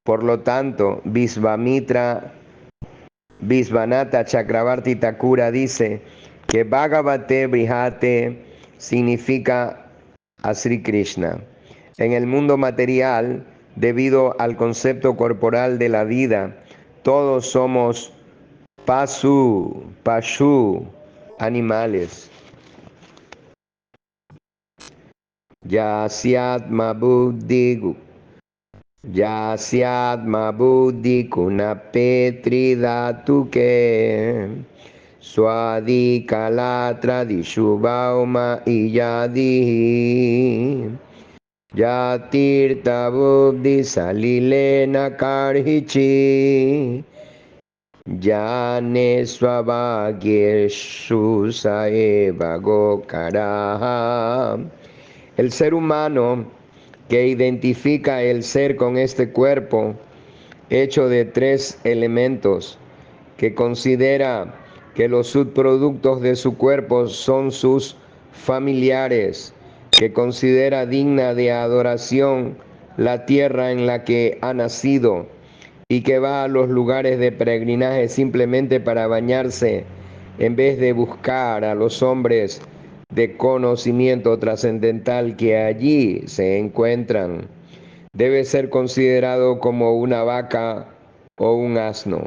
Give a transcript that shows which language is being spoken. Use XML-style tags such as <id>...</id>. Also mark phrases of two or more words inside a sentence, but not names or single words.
<es>Por lo tanto, Visvanatha Chakravarti Thakura dice que</es> <sa>Bhagavate Brihate</sa> <es>significa a Sri Krishna. En el mundo material, debido al concepto corporal de la vida, todos somos pashu, animales.</es> <sa>Yasyatma buddhi kuna petri dhatuke swadi kalatra dishubhauma iyadihi yatirta buddhi salilena karhichi Jane swavagyeshu saeva gokaraha.</sa> <es>El ser humano que identifica el ser con este cuerpo hecho de tres elementos, que considera que los subproductos de su cuerpo son sus familiares, que considera digna de adoración la tierra en la que ha nacido y que va a los lugares de peregrinaje simplemente para bañarse en vez de buscar a los hombres de conocimiento trascendental que allí se encuentran, debe ser considerado como una vaca o un asno.</es>